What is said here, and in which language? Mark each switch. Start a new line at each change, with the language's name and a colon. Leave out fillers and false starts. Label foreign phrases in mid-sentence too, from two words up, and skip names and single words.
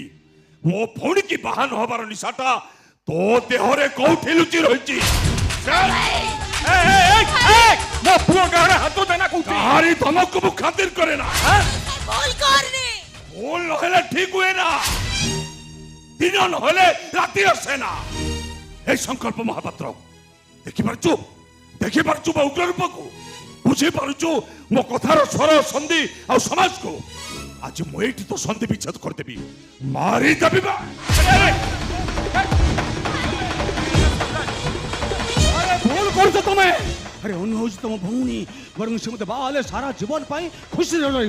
Odia: ମୋ ଭଉଣୀ କି ବାହା ନ ହବାର ନିଶାଟା ତୋ ଦେହରେ କୋଉଠି ଲୁଚି ରହିଛି। ମୋ ପୁଅ ଗାଁରେ ହାତ ଦେନା କହୁଛି। କାହାରି ଧମକକୁ ମୁଁ ଖାତିର କରେ ନା। ଭୁଲ କରନି। ଭୁଲ ନହେଲେ ଠିକ ହୁଏ ନା, ଦିନ ନହେଲେ ରାତି ଆସେ ନା। ଏଇ ସଂକଳ୍ପ ମହାପାତ୍ର ଦେଖିପାରଛୁ, ଦେଖିପାରଛୁ ମୋ ଉଗ୍ର ରୂପକୁ, ବୁଝିପାରୁଛୁ ମୋ କଥାର ସ୍ୱର ସନ୍ଧି ଆଉ ସମାଜକୁ। ଆଜି ମୁଁ ଏଇଠି ତ ସନ୍ଧି ବିଚ୍ଛେଦ କରିଦେବି, ମାରିଦେବି ବା। ଆରେ ଭୁଲ କରୁଛ ତମେ। ଆରେ ଅନୁ ହଉଛି ତମ ଭଉଣୀ, ବରଂ ସେ ମତେ ବାହା ହେଲେ ସାରା ଜୀବନ ପାଇଁ ଖୁସିରେ ରହିବ।